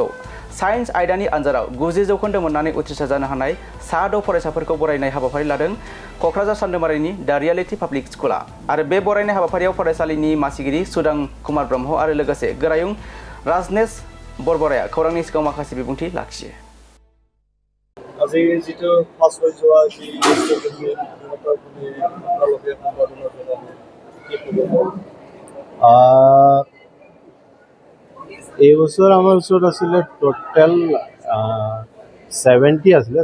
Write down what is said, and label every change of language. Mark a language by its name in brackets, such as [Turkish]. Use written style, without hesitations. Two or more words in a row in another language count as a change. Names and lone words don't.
[Bodo] साइन्स आयदानि आनजादाव 90 जौखोन्दो मोननानै उथ्रिसार जानो हानाय सा 6 फरायसाफोरखौ बरायनाय हाबाफारि लादों क'क्राझार सान्दामारिनि दा रियेलिटी पाब्लिक स्कुला। आरो बे बरायनाय हाबाफारियाव फरायसालिनि मासिगिरि सुदां कुमार ब्रह्म आरो लोगोसे गोरायुं राजनेश बरबराया खौरांनि सिगाङाव माखासे बिबुंथि लाखियो। [Assamese] আজি যিটো পাছ হৈ যোৱা যি এই বছৰ আমাৰ ওচৰত আছিলে টোটেল 70 আছিলে।